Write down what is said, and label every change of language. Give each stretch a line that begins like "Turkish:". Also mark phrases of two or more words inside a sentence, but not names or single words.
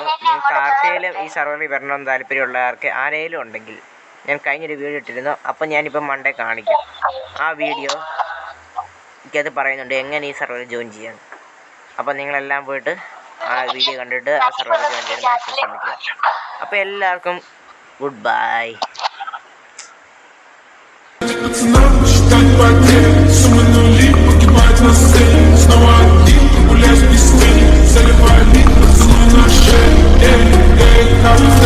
Malayalam: നിങ്ങൾക്ക് ആർക്കെങ്കിലും ഈ സർവറിൽ വരണമെന്ന് താല്പര്യമുള്ളവർക്ക് ആരെങ്കിലും ഉണ്ടെങ്കിൽ ഞാൻ കഴിഞ്ഞൊരു വീഡിയോ ഇട്ടിരുന്നു. അപ്പം ഞാനിപ്പം മണ്ടേ കാണിക്കാം. ആ വീഡിയോ എനിക്കത് പറയുന്നുണ്ട് എങ്ങനെ ഈ സർവറിൽ ജോയിൻ ചെയ്യാൻ. അപ്പം നിങ്ങളെല്ലാം പോയിട്ട് ആ വീഡിയോ കണ്ടിട്ട് ആ സർവറിൽ ജോയിൻ ചെയ്യാൻ മാക്സിമം ശ്രമിക്കുക. അപ്പോൾ എല്ലാവർക്കും
English: good bye.
Russian: Снова один, гулять без тени, заливай лик, поцелуй на шее. Эй, эй,